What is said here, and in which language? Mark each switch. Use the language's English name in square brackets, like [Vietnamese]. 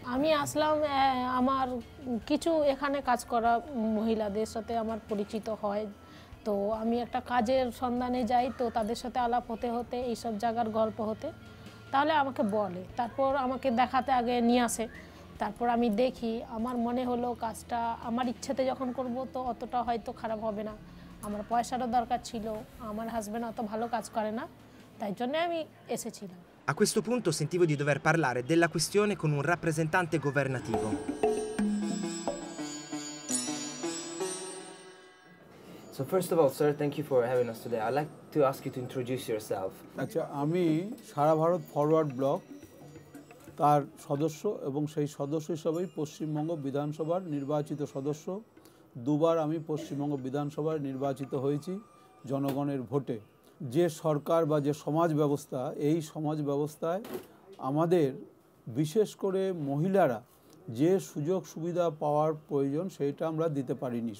[Bangla] আমি আসলাম, আমার কিছু এখানে কাজ করা মহিলাদের সাথে আমার পরিচিত হয়, তো আমি একটা কাজের সন্ধানে যাই, তো তাদের সাথে আলাপ হতে হতে এইসব জায়গার গল্প হতে তাহলে আমাকে বলে, তারপর আমাকে দেখাতে আগে নিয়ে আসে, তারপর আমি দেখি, আমার মনে হলো কাজটা আমার ইচ্ছেতে যখন করব তো অতটা হয়তো খারাপ হবে না। আমার পয়সারও দরকার ছিল, আমার হাজব্যান্ড অত ভালো কাজ করে না, তাই জন্য আমি এসেছিলাম। [Italian] A questo punto sentivo di dover parlare della questione con un rappresentante governativo. [English] So first of all, sir, thank you for having us today. I'd like to ask you to introduce yourself. [Bangla] আচ্ছা, আমি সারা Bharat forward block তার সদস্য এবং সেই সদস্য হিসাবেই পশ্চিমবঙ্গ বিধানসভার নির্বাচিত সদস্য। দুবার আমি পশ্চিমবঙ্গ বিধানসভায় নির্বাচিত হয়েছি জনগণের ভোটে। যে সরকার বা যে সমাজ ব্যবস্থা, এই সমাজ ব্যবস্থায় আমাদের বিশেষ করে মহিলারা যে সুযোগ সুবিধা পাওয়ার প্রয়োজন সেইটা আমরা দিতে পারিনি।